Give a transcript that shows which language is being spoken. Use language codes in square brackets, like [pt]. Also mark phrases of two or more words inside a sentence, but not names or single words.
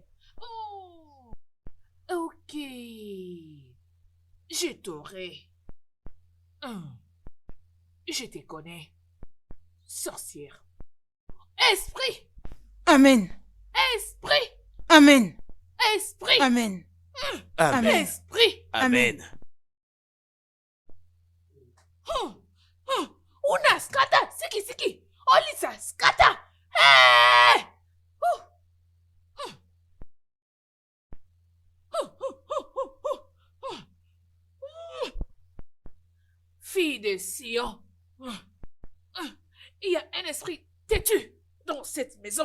[fr] Oh, ok. Je t'aurai. Je te connais. Sorcière. Esprit. Amen. Esprit. Amen. Esprit. Amen. Amen. Esprit. Amen. Una skata, siki. Olisa skata. Hey! Fille de Sion, il y a un esprit têtu dans cette maison.